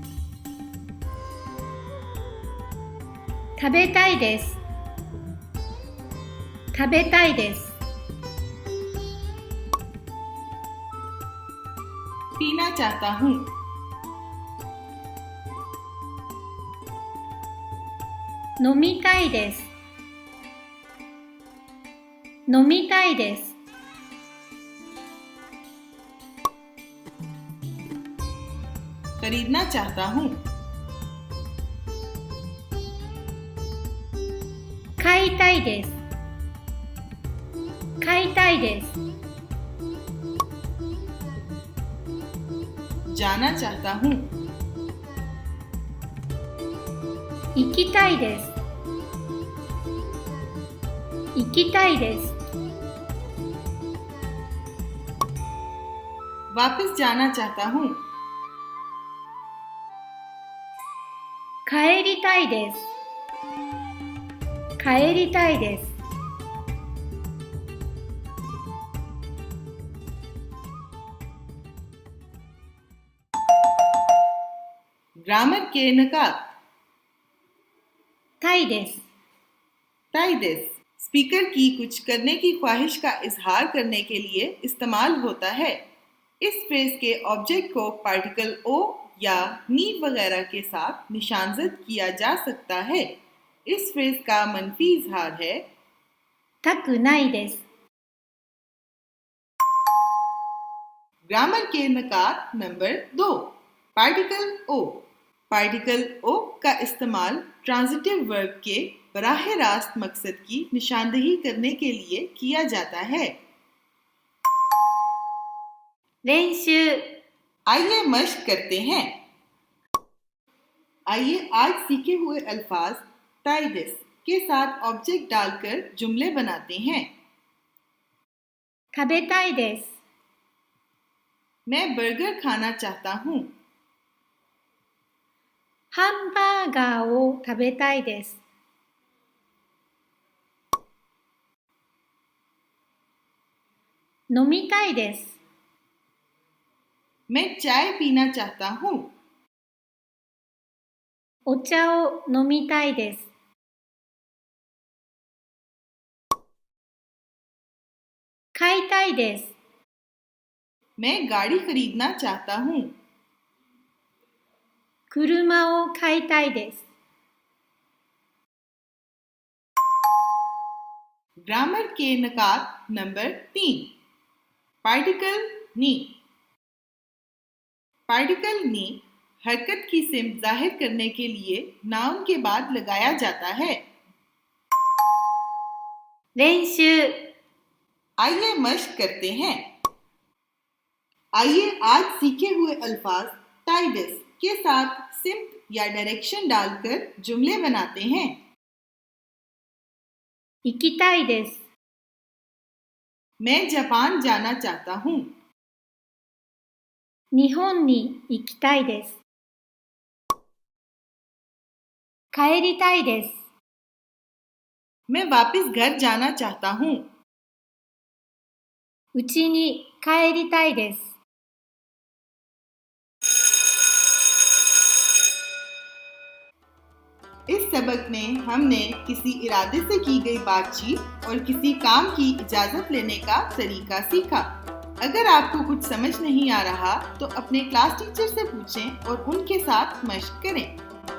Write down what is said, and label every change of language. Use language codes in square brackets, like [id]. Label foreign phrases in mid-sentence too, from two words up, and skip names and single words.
[ja] 食べたいです。食べたいです。 [ur] پینا چاہتا ہوں. [ja] 飲みたいです。飲みたいです。 [ur] خریدنا چاہتا ہوں. [ja] 買いたいです。買いたいです。 [ur] جانا چاہتا ہوں. [ja] 行きたいです。行きたいです。 [ur] واپس جانا چاہتا ہوں. [ja] 帰りたいです。帰りたいです。 [ur] گرامر کے نکات. [ja] たいです。 [ur] تائدس سپیکر کی کچھ کرنے کی خواہش کا اظہار کرنے کے لیے استعمال ہوتا ہے. اس فریز کے آبجیکٹ کو پارٹیکل او یا نی وغیرہ کے ساتھ نشان زد کیا جا سکتا ہے. اس فریز کا منفی اظہار ہے [ja] たくないです。 [ur] گرامر کے نکات نمبر 2. پارٹیکل او. پارٹیکل او کا استعمال [en] transitive verb [ur] کے براہ راست مقصد کی نشاندہی کرنے کے لیے کیا جاتا ہے. [ja] 練習。 [ur] آئیے مشق کرتے ہیں. آئیے آج سیکھے ہوئے الفاظ تائدس کے ساتھ آبجیکٹ ڈال کر جملے بناتے ہیں. [ja] 食べたいです。 [ur] میں برگر کھانا چاہتا ہوں. [ja] ハンバーガーを食べたいです。飲みたいです。 [ur] میں چائے پینا چاہتا ہوں. [ja] お茶を飲みたいです。買いたいです。 [ur] میں گاڑی خریدنا چاہتا ہوں. [ja] 車を買いたいです。 [ur] گرامر کے نکات نمبر 3. پارٹیکل نی. پارٹیکل نی حرکت کی سمت ظاہر کرنے کے لیے ناؤن کے بعد لگایا جاتا ہے. [ja] 練習。 [ur] آئیے مشق کرتے ہیں. آئیے آج سیکھے ہوئے الفاظ تائدس کے ساتھ سمت یا ڈائریکشن ڈال کر جملے بناتے ہیں. [ja] 行きたいです。 [ur] میں جاپان جانا چاہتا ہوں. [ja] 日本に行きたいです。帰りたいです。 [ur] میں واپس گھر جانا چاہتا ہوں. [ja] うちに帰りたいです。 [ur] اس سبق میں ہم نے کسی ارادے سے کی گئی بات چیت اور کسی کام کی اجازت لینے کا طریقہ سیکھا. اگر آپ کو کچھ سمجھ نہیں آ رہا تو اپنے کلاس ٹیچر سے پوچھیں اور ان کے ساتھ مشق کریں.